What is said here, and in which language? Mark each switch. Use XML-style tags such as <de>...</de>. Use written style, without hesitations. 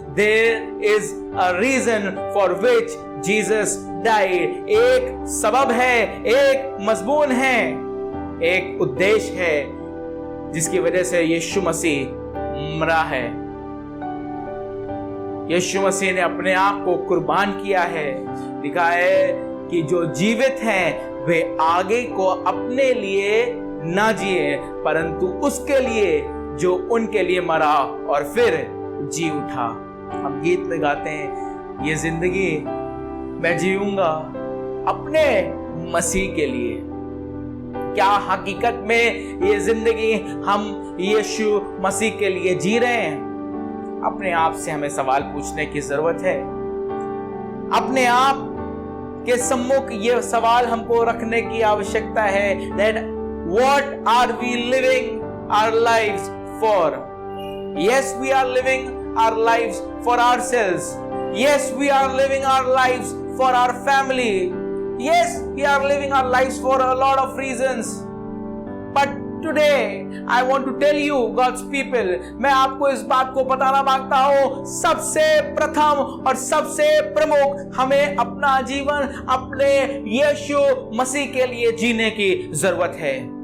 <en>There is a reason for which Jesus died.</en> <hi>एक सबब है, एक मजमून है, एक उद्देश्य है जिसकी वजह से यीशु मसीह मरा है। यीशु मसीह ने अपने आप को कुर्बान किया है। लिखा है कि जो जीवित हैं वे आगे को अपने लिए ना जिए, परंतु उसके लिए जो उनके लिए मरा और फिर जी उठा। हम गीत में गाते हैं, ये जिंदगी मैं जीऊंगा अपने मसीह के लिए। क्या हकीकत में ये जिंदगी हम यीशु मसीह के लिए जी रहे हैं? अपने आप से हमें सवाल पूछने की जरूरत है। अपने आप के सम्मुख ये सवाल हमको रखने की आवश्यकता है</hi> <en>that what are we living our lives for? Yes, we are living our lives for ourselves. Yes, we are living our lives for our family. Yes, we are living our lives for a lot of reasons. But today, I want to tell you, God's people,</en> <hi>मैं आपको इस बात को बताना मांगता हूँ, सबसे प्रथम और सबसे प्रमुख हमें अपना जीवन अपने यीशु मसीह के लिए जीने की जरूरत है।</hi>